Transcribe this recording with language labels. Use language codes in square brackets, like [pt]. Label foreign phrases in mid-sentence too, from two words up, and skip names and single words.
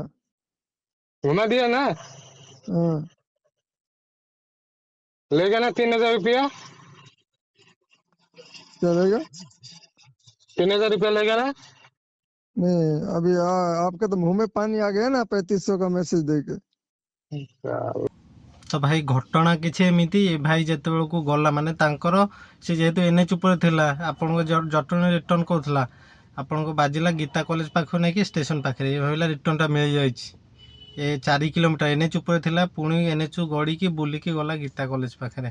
[hi] घुमा दिया ना? हाँ, लेगा ना 3,000 रुपया? चलेगा। 3,000 रुपया लेगा ना? नहीं, अभी आपके तो मुंह में पानी आ गया ना 3500 का मैसेज देके। [or] ତ ଭାଇ ଘଟଣା କିଛି ଏମିତି, ଭାଇ ଯେତେବେଳକୁ ଗଲା, ମାନେ ତାଙ୍କର ସେ ଯେହେତୁ NH ଉପରେ ଥିଲା, ଆପଣଙ୍କ ଜଟଣୀ ରିଟର୍ଣ୍ଣ କରୁଥିଲା, ଆପଣଙ୍କୁ ବାଜିଲା ଗୀତା କଲେଜ ପାଖକୁ ନେଇକି ଷ୍ଟେସନ ପାଖରେ। ଏ ଭାବିଲା ରିଟର୍ଣ୍ଣଟା ମିଳିଯାଇଛି, ଏ 4 କିଲୋମିଟର NH ଉପରେ ଥିଲା, ପୁଣି NH ଗଡ଼ିକି ବୁଲିକି ଗଲା ଗୀତା କଲେଜ ପାଖରେ।